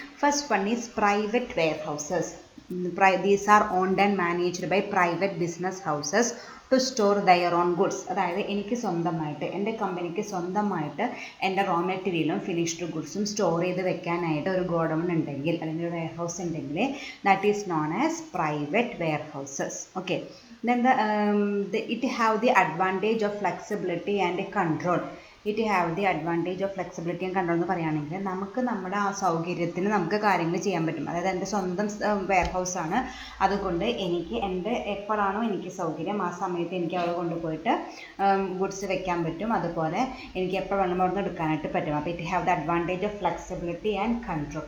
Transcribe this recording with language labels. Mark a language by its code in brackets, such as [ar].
[en] First one is private warehouses. These are owned and managed by private business houses to store their own goods. [ml] അതായത് എനിക്ക് സ്വന്തമായിട്ട്, എൻ്റെ കമ്പനിക്ക് സ്വന്തമായിട്ട് എൻ്റെ റോ മെറ്റീരിയലും ഫിനിഷ്ഡ് ഗുഡ്സും സ്റ്റോർ ചെയ്ത് വെക്കാനായിട്ട് ഒരു ഗോഡൗൺ ഉണ്ടെങ്കിൽ അല്ലെങ്കിൽ ഒരു വെയർ ഹൗസ് ഉണ്ടെങ്കിൽ [en] That is known as private warehouses. Okay. Then it have the advantage of flexibility and control. It have the advantage of flexibility and control [ml] എന്ന് പറയുകയാണെങ്കിൽ നമുക്ക് നമ്മുടെ ആ സൗകര്യത്തിന് നമുക്ക് കാര്യങ്ങൾ ചെയ്യാൻ പറ്റും. അതായത് എൻ്റെ സ്വന്തം വെയർ ഹൗസാണ്, അതുകൊണ്ട് എനിക്ക് എൻ്റെ എപ്പോഴാണോ എനിക്ക് സൗകര്യം ആ സമയത്ത് എനിക്ക് അവിടെ കൊണ്ടുപോയിട്ട് ഗുഡ്സ് വെക്കാൻ പറ്റും. അതുപോലെ എനിക്ക് എപ്പോൾ വേണം അവിടെ നിന്ന് എടുക്കാനായിട്ട് പറ്റും. അപ്പോൾ [en] It have the advantage of flexibility and control.